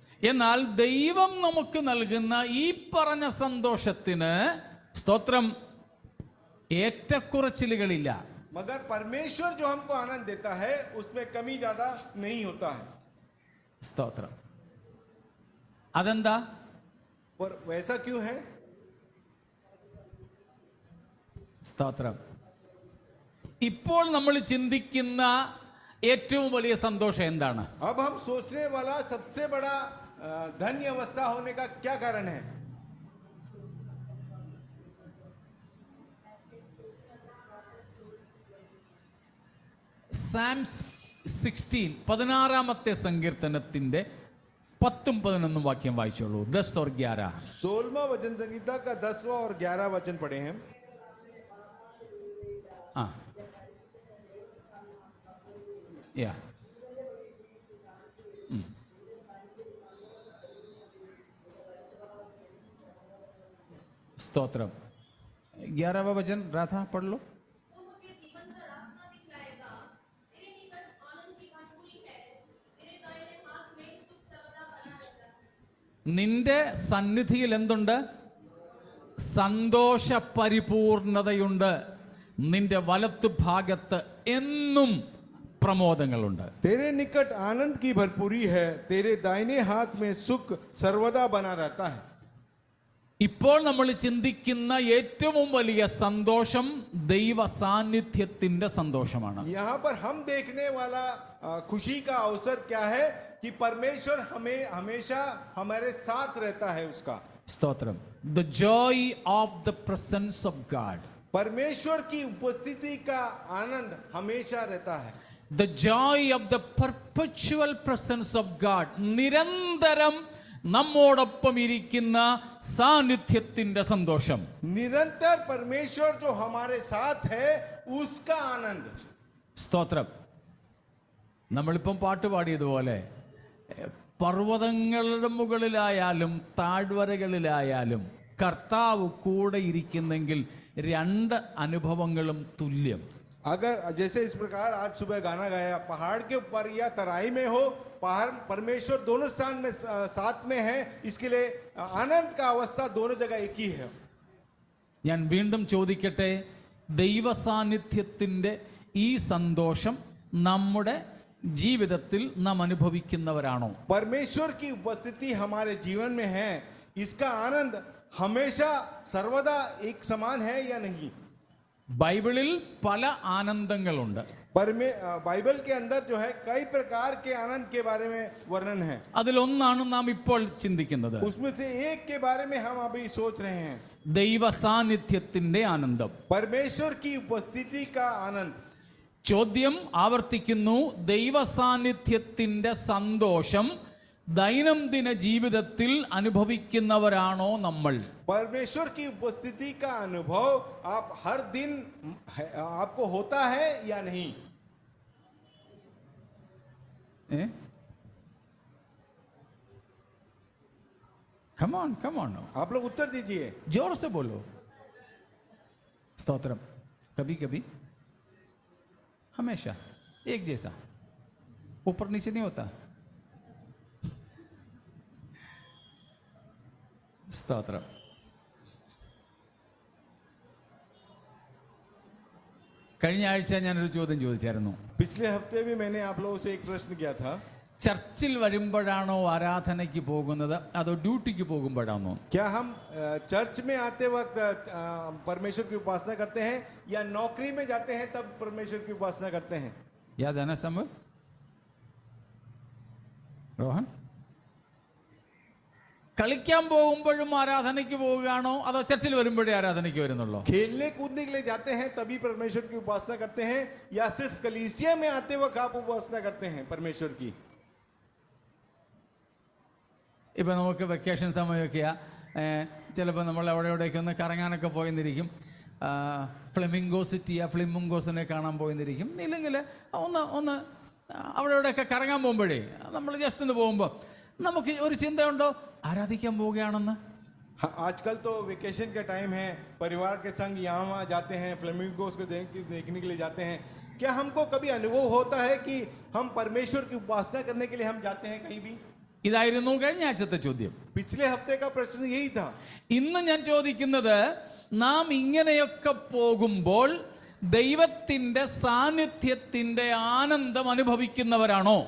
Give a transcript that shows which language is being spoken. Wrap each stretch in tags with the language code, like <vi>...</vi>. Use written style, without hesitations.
<ml>എന്നാൽ ദൈവം നമുക്ക് നൽകുന്ന ഈ പറഞ്ഞ സന്തോഷത്തിന് സ്തോത്രം ഏറ്റക്കുറച്ചിലുകളില്ല.</ml> <hi>मगर परमेश्वर जो हमको आनंद देता है उसमें कमी ज्यादा नहीं होता है.</hi> <ml>സ്തോത്രം. അതെന്താ?</ml> <hi>पर वैसा क्यों है?</hi> <ml>സ്തോത്രം. ഇപ്പോൾ നമ്മൾ ചിന്തിക്കുന്ന ഏറ്റവും വലിയ സന്തോഷം എന്താണ്?</ml> <hi>अब हम सोचने वाला सबसे बड़ा धन्य अवस्था होने का क्या कारण है?</hi> <ml>സാംസ് 16 സങ്കീർത്തനത്തിന്റെ 10-11 വാക്യം വായിച്ചോളൂ.</ml> <hi>10 और 11. 16वां वचन संहिता का 10वां और 11वां वचन पढ़े हैं. ആ യാ स्तोत्रम. 11वां वचन राधा पढ़ लो. वो मुझे जीवन का रास्ता दिखलाएगा, तेरे निकट आनंद की भरपूरी है, तेरे दाहिने हाथ में सुख सर्वदा बना रहता है.</hi> <ml>നിന്റെ സന്നിധിയിൽ എന്തുണ്ട്? സന്തോഷ പരിപൂർണതയുണ്ട്. നിന്റെ വലത്തു ഭാഗത്ത് എന്നും പ്രമോദങ്ങളുണ്ട്.</ml> <hi>तेरे निकट आनंद की भरपूरी है, तेरे दाहिने हाथ में सुख सर्वदा बना रहता है.</hi> <ml>ഇപ്പോൾ നമ്മൾ ചിന്തിക്കുന്ന ഏറ്റവും വലിയ സന്തോഷം ദൈവ സാന്നിധ്യത്തിന്റെ സന്തോഷമാണ്.</ml> <hi>यहाँ पर हम देखने वाला खुशी का अवसर क्या है कि परमेश्वर हमें हमेशा हमारे साथ रहता है. उसका</hi> <ml>സ്തോത്രം.</ml> <en>The joy of the presence of God.</en> <hi>परमेश्वर की उपस्थिति का आनंद हमेशा रहता है.</hi> <en>The joy of the perpetual presence of God.</en> <ml>നിരന്തരം നമ്മോടൊപ്പം ഇരിക്കുന്ന സാന്നിധ്യത്തിന്റെ സന്തോഷം.</ml> <hi>निरंतर परमेश्वर जो हमारे साथ है उसका आनंद.</hi> <ml>സ്തോത്രം. നമ്മളിപ്പം പാട്ട് പാടിയതുപോലെ പർവ്വതങ്ങളുടെ മുകളിലായാലും താഴ്വരകളിലായാലും കർത്താവ് കൂടെ ഇരിക്കുന്നെങ്കിൽ രണ്ട് അനുഭവങ്ങളും തുല്യം.</ml> <hi>अगर जैसे इस प्रकार आज सुबह गाना गाया, पहाड़ के ऊपर या तराई में हो, पहाड़ परमेश्वर दोनों स्थान में साथ में है, इसके लिए आनंद का अवस्था दोनों जगह एक ही है.</hi> <ml>ഞാൻ വീണ്ടും ചോദിക്കട്ടെ, ദൈവ സാന്നിധ്യത്തിൻ്റെ ഈ സന്തോഷം നമ്മുടെ ജീവിതത്തിൽ നാം അനുഭവിക്കുന്നവരാണോ?</ml> <hi>परमेश्वर की उपस्थिति हमारे जीवन में है, इसका आनंद हमेशा सर्वदा एक समान है या नहीं?</hi> <ml>ബൈബിളിൽ പല ആനന്ദങ്ങളുണ്ട്.</ml> <hi>बाइबल के अंदर जो है कई प्रकार के आनंद के बारे में वर्णन है.</hi> <ml>അതിലൊന്നാണ് നാം ഇപ്പോൾ ചിന്തിക്കുന്നത്.</ml> <hi>उसमें से एक के बारे में हम अभी सोच रहे हैं.</hi> <ml>ദൈവ സാന്നിധ്യത്തിന്റെ ആനന്ദം.</ml> <hi>परमेश्वर की उपस्थिति का आनंद.</hi> <ml>ചോദ്യം ആവർത്തിക്കുന്നു, ദൈവ സാന്നിധ്യത്തിന്റെ സന്തോഷം ദൈനംദിന ജീവിതത്തിൽ അനുഭവിക്കുന്നവരാണോ നമ്മൾ?</ml> <hi>परमेश्वर की उपस्थिति का अनुभव आप हर दिन आपको होता है या नहीं?</hi> <en>Come on.</en> <hi>आप लोग उत्तर दीजिए. जोर से बोलो. स्तोत्रम. कभी कभी, हमेशा एक जैसा, ऊपर नीचे नहीं होता.</hi> <ml>സ്തോത്രം. കഴിഞ്ഞ ആഴ്ച ഞാനൊരു ചോദ്യം ചോദിച്ചായിരുന്നു.</ml> <hi>पिछले हफ्ते भी मैंने आप लोगों से एक प्रश्न किया था.</hi> <ml>ചർച്ചിൽ വരുമ്പോഴാണോ ആരാധനയ്ക്ക് പോകുന്നത് അതോ ഡ്യൂട്ടിക്ക് പോകുമ്പോഴാണോ?</ml> <hi>क्या हम चर्च में आते वक्त परमेश्वर की उपासना करते हैं या नौकरी में जाते हैं तब परमेश्वर की उपासना करते हैं? याद है ना समझ?</hi> <ml>रोहन, കളിക്കാൻ പോകുമ്പോഴും ആരാധനയ്ക്ക് പോവുകയാണോ അതോ ചർച്ചിൽ വരുമ്പോഴേ ആരാധനയ്ക്ക് വരുന്നുള്ളൂ?</ml> <hi>खेलने कूदने के लिए जाते हैं तभी परमेश्वर की उपासना करते हैं या सिर्फ कलीसिया में आते वक्त आप उपासना करते हैं परमेश्वर की?</hi> <ml>ഇപ്പം നമുക്ക് വെക്കേഷൻ സമയമൊക്കെയാ, ചിലപ്പോൾ നമ്മൾ അവിടെ ഇവിടെയൊക്കെ ഒന്ന് കറങ്ങാനൊക്കെ പോയെന്നിരിക്കും. ഫ്ലെമിംഗോ സിറ്റിയാ, ഫ്ലിമിംഗോസിനെ കാണാൻ പോയെന്നിരിക്കും. ഇല്ലെങ്കിൽ ഒന്ന് അവിടെ ഇവിടെയൊക്കെ കറങ്ങാൻ പോകുമ്പോഴേ നമ്മൾ ജസ്റ്റ് ഒന്ന് പോകുമ്പോൾ നമുക്ക് ഒരു ചിന്തയുണ്ടോ ആരാധിക്കാൻ പോവുകയാണെന്ന്?</ml> <hi>आजकल तो वेकेशन का टाइम है, परिवार के संग यहाँ वहाँ जाते हैं, फ्लेमिंगोस को देखने के लिए जाते हैं. क्या हमको कभी अनुभव होता है कि हम परमेश्वर की उपासना करने के लिए हम जाते हैं कहीं भी?</hi> <ml>ഇതായിരുന്നു കഴിഞ്ഞ ആഴ്ചത്തെ ചോദ്യം.</ml> <hi>पिछले हफ्ते का प्रश्न यही था.</hi> <ml>ഇന്ന് ഞാൻ ചോദിക്കുന്നത്, നാം ഇങ്ങനെയൊക്കെ പോകുമ്പോൾ ദൈവത്തിന്റെ സാന്നിധ്യത്തിന്റെ ആനന്ദം അനുഭവിക്കുന്നവരാണോ?</ml>